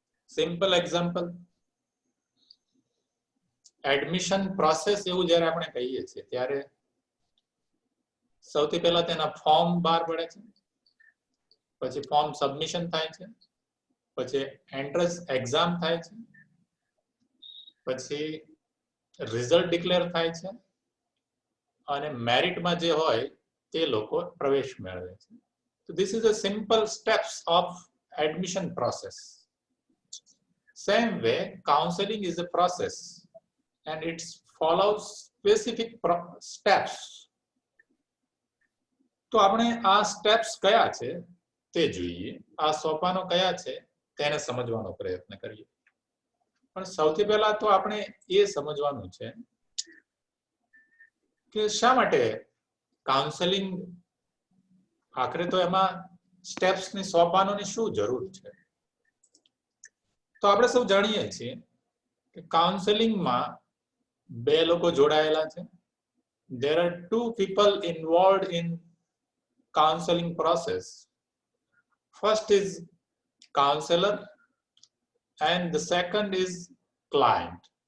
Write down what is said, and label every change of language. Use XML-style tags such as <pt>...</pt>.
<gu>Simple example, admission process એવું જ્યારે આપણે કહીએ છીએ ત્યારે સૌથી પહેલા તેના ફોર્મ બહાર પડે છે, પછી ફોર્મ સબમિશન થાય છે, પછી એન્ટ્રન્સ એક્ઝામ થાય છે, પછી રિઝલ્ટ ડિક્લેર થાય છે અને મેરિટમાં જે હોય તે લોકો પ્રવેશ મેળવે છે.</gu> <en>So this is a simple steps of admission process. Same way, counseling is a process and it follows specific steps.</en> <gu>તો આપણે આ સ્ટેપ્સ કયા છે તે જોઈએ, આ સોપાનો કયા છે તેને સમજવાનો પ્રયત્ન કરીએ. પણ સૌથી પહેલા તો આપણે એ સમજવાનું છે કે શા માટે કાઉન્સેલિંગ, આખરે તો એમાં સ્ટેપ્સની સોપાનોની શું જરૂર છે. તો આપણે સૌ જાણીએ છીએ કે કાઉન્સેલિંગમાં બે લોકો જોડાયેલા છે.</gu> <en>There are two people involved in counseling process. First is counselor and the second is client.</en>